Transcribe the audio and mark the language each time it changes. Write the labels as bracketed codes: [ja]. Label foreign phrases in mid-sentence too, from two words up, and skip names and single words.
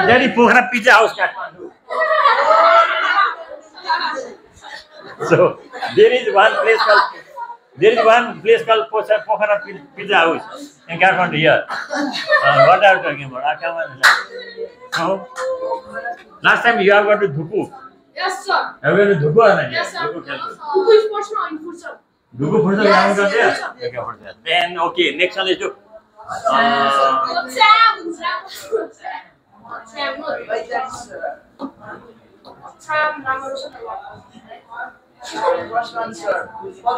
[en] That is Pokhara Pizza House, Kathmandu. So there is one place called Pokhara Pizza House in Kathmandu here. What are you talking about? Come on. No? Last time you have gone to Dhupu. Yes, sir. Have you gone to Dhupu or not? Yes, sir. Dhupu Khelpur. Dhupu is personal input, sir. Dhupu for the Yes, yes, yes, there. Okay, for that. Then okay, next one is to Sam, no. Like that, sir. Sam, Ramanujan. First one, sir. First one.